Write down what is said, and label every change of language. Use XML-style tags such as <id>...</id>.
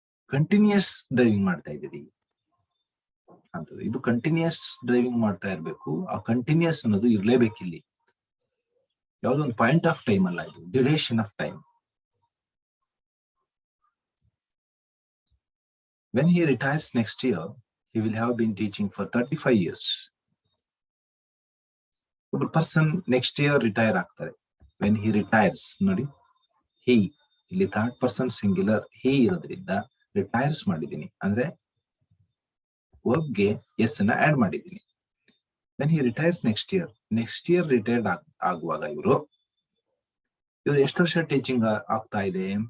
<kn>Continuous driving ಮಾಡ್ತಾ ಇದ್ದೀರಿ ಅಂತ. ಇದು ಕಂಟಿನ್ಯೂಸ್ ಡ್ರೈವಿಂಗ್ ಮಾಡ್ತಾ ಇರ್ಬೇಕು. ಆ ಕಂಟಿನ್ಯೂಸ್ ಅನ್ನೋದು ಇರ್ಲೇಬೇಕಿಲ್ಲಿ. ಯಾವ್ದೊಂದು ಪಾಯಿಂಟ್ ಆಫ್ ಟೈಮ್ ಅಲ್ಲ, ಇದು duration of time.</kn> <en>When he retires next year, he will have been teaching for 35 years.</en> <kn>ಒಬ್ಬ ಪರ್ಸನ್ ನೆಕ್ಸ್ಟ್ ಇಯರ್ ರಿಟೈರ್ ಆಗ್ತಾರೆ.</kn> <en>when he retires</en> <kn>ನೋಡಿ, ಹಿ ಇಲ್ಲಿ ಥರ್ಡ್ ಪರ್ಸನ್ ಸಿಂಗ್ಯುಲರ್ ಹಿ ಇರೋದ್ರಿಂದ ರಿಟೈರ್ಸ್ ಮಾಡಿದ್ದೀನಿ ಅಂದ್ರೆ ವರ್ಬ್ಗೆ ಎಸ್ ಅನ್ನ ಆಡ್ ಮಾಡಿದ್ದೀನಿ.</kn> <en>when he retires next year</en> <kn>retired ಆಗುವಾಗ ಇವರು ಎಷ್ಟು ವರ್ಷ ಟೀಚಿಂಗ್ ಆಗ್ತಾ ಇದೆ?</kn>